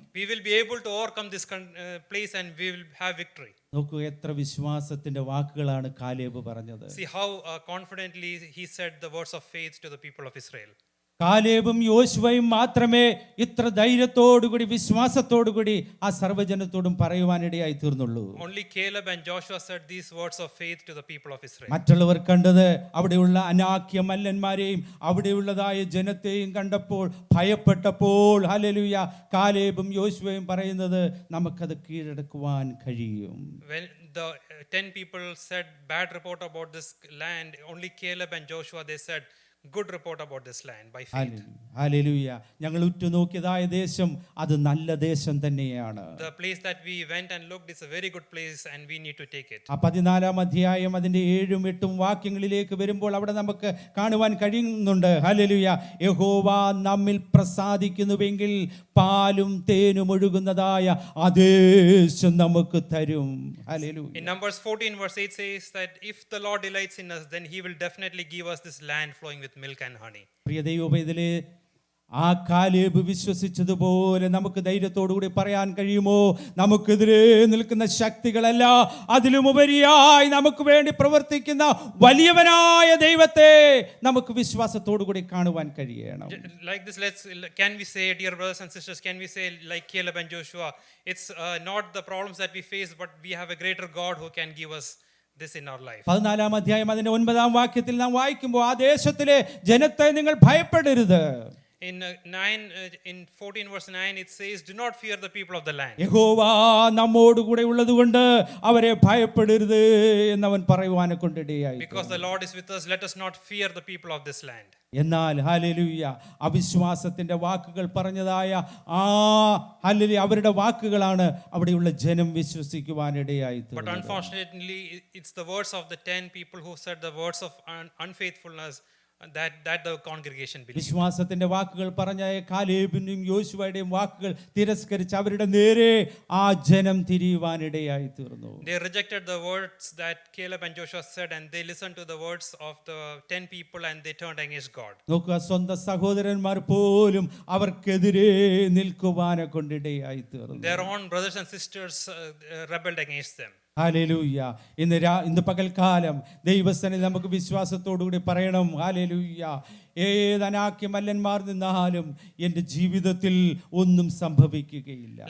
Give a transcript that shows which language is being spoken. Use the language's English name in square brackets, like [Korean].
[English] We will be able to overcome this place and we will have victory. [Malayalam] നോക്കൂ, എത്ര വിശ്വാസത്തിന്റെ വാക്കുകളാണ് Caleb പറഞ്ഞത്. [English] See how confidently he said the words of faith to the people of Israel. [Malayalam] കാലേബും യോശുവയും മാത്രമേ ഇത്ര ധൈര്യത്തോടുകൂടി വിശ്വാസത്തോടുകൂടി ആ സർവ്വജനത്തോടും പറയുവാനിടയായി തീർന്നുള്ളൂ. [English] Only Caleb and Joshua said these words of faith to the people of Israel. [Malayalam] മറ്റുള്ളവർ കണ്ടത് അവിടെയുള്ള അനാക്യ മല്ലന്മാരെയും അവിടെയുള്ളതായ ജനത്തെയും കണ്ടപ്പോൾ ഭയപ്പെട്ടപ്പോൾ ഹല്ലേലൂയ, കാലേബും യോശുവയും പറയുന്നത് നമുക്കത് കീഴടക്കുവാൻ കഴിയും. [English] When the 10 people said bad report about this land, only Caleb and Joshua, they said good report about this land by faith. [Malayalam] Hallelujah. ഞങ്ങൾ ഉറ്റുനോക്കിയതായ ദേശം അത് നല്ല ദേശം തന്നെയാണ്. [English] The place that we went and looked is a very good place and we need to take it. [Malayalam] ആ 14-ാം അധ്യായം അതിന്റെ 7ഉം 8ഉം വാക്യങ്ങളിലേക്ക് വരുമ്പോൾ അവിടെ നമുക്ക് കാണുവാൻ കഴിയുന്നുണ്ട്. ഹല്ലേലൂയ. യഹോവ നമ്മിൽ പ്രസാദിക്കുന്നുവെങ്കിൽ പാലും തേനും ഒഴുകുന്നതായ ആ ദേശം നമുക്ക് തരും. Hallelujah. [English] In Numbers 14 verse 8 says that if the Lord delights in us, then he will definitely give us this land flowing with milk and honey. [Malayalam] പ്രിയ ദൈവവേദലേ, ആ കാലേബ് വിശ്വസിച്ചതുപോലെ നമുക്ക് ധൈര്യത്തോടുകൂടി പറയാൻ കഴിയുമോ? നമുക്കെതിരെ നിൽക്കുന്ന ശക്തികളല്ല, അതിലുമുപരിയായി നമുക്ക് വേണ്ടി പ്രവർത്തിക്കുന്ന വലിയവനായ ദൈവത്തെ നമുക്ക് വിശ്വാസത്തോടുകൂടി കാണുവാൻ കഴിയണം. [English] Like this, can we say, dear brothers and sisters, can we say like Caleb and Joshua, it's not the problems that we face, but we have a greater God who can give us this in our life. [Malayalam] 14-ാം അധ്യായം അതിന്റെ 9-ാം വാക്യത്തിൽ നാം വായിക്കുമ്പോൾ ആ ദേശത്തിലെ ജനത്തെ നിങ്ങൾ ഭയപ്പെടരുത്. [English] In 14 verse 9 it says, do not fear the people of the land. [Malayalam] യഹോവ നമ്മോടുകൂടെ ഉള്ളതുകൊണ്ട് അവരെ ഭയപ്പെടരുത് എന്നവൻ പറയുവാനെ കൊണ്ടിടയായി. [English] Because the Lord is with us, let us not fear the people of this land. [Malayalam] എന്നാൽ ഹല്ലേലൂയ, അവിശ്വാസത്തിന്റെ വാക്കുകൾ പറഞ്ഞതായ ആ ഹല്ലേലൂയ അവരുടെ വാക്കുകളാണ് അവിടെയുള്ള ജനം വിശ്വസിക്കുവാനിടയായി. [English] But unfortunately it's the words of the 10 people who said the words of unfaithfulness that the congregation believed. [Malayalam] വിശ്വാസത്തിന്റെ വാക്കുകൾ പറഞ്ഞ കാലേബിന്റെയും യോശുവയുടെയും വാക്കുകൾ തിരസ്കരിച്ച് അവരുടെ നേരെ ആ ജനം തിരിയുവാനിടയായി തീർന്നു. [English] They rejected the words that Caleb and Joshua said and they listened to the words of the 10 people and they turned against God. [Malayalam] നോക്കുക, സ്വന്തം സഹോദരന്മാർ പോലും അവർക്കെതിരെ നിൽക്കുവാനെ കൊണ്ടിടയായി തീർന്നു. [English] Their own brothers and sisters rebelled against them. [Malayalam] Hallelujah. ഇന്ന് പകൽക്കാലം ദൈവസന്നിധിയിൽ നമുക്ക് വിശ്വാസത്തോടുകൂടി പറയണം, ഹല്ലേലൂയ, ഏത് അനാക്യ മല്ലന്മാർ നിന്നാലും എൻ്റെ ജീവിതത്തിൽ ഒന്നും സംഭവിക്കുകയില്ല.